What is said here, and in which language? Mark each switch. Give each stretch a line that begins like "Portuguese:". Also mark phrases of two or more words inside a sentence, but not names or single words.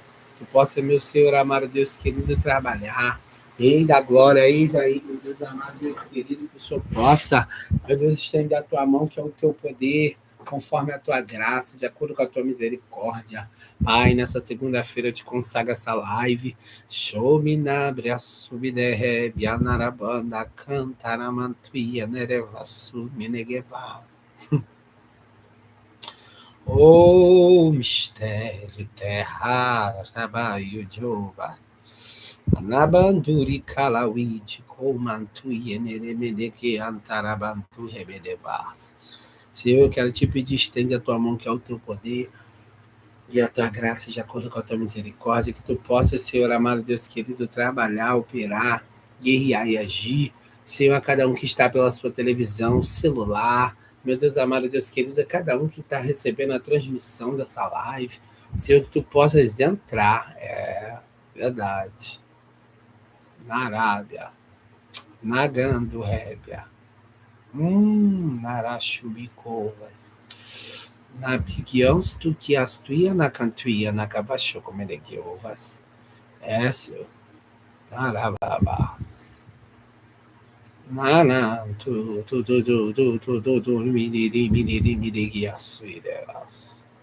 Portuguese: Tu possa, meu Senhor, amado Deus querido, trabalhar. Rei da glória, eis aí, meu Deus amado Deus querido, que o Senhor possa, meu Deus, estender a tua mão, que é o teu poder, conforme a tua graça, de acordo com a tua misericórdia. Pai, nessa segunda-feira eu te consagro essa live. Show-me na subderre, bianarabanda, cantaramantuia, nerevassu, menegeva. Oh, mistério, terra, rabaio, jova. Anabanduri kalawiti, komantuia, neremeneke, antarabantu, rebedevas. Senhor, eu quero te pedir, estende a tua mão, que é o teu poder, e a tua graça, de acordo com a tua misericórdia, que tu possa, Senhor amado Deus querido, trabalhar, operar, guerrear e agir, Senhor, a cada um que está pela sua televisão, celular, meu Deus amado Deus querido, a cada um que está recebendo a transmissão dessa live, Senhor, que tu possas entrar, verdade, na Arábia, na Gandurrébia, Narachubicovas, na Pigiãos, tu que astuia na cantuia, na cavacho, como ele que ovas. Senhor. Narababas. Nana, tu, miniri, asuidelas.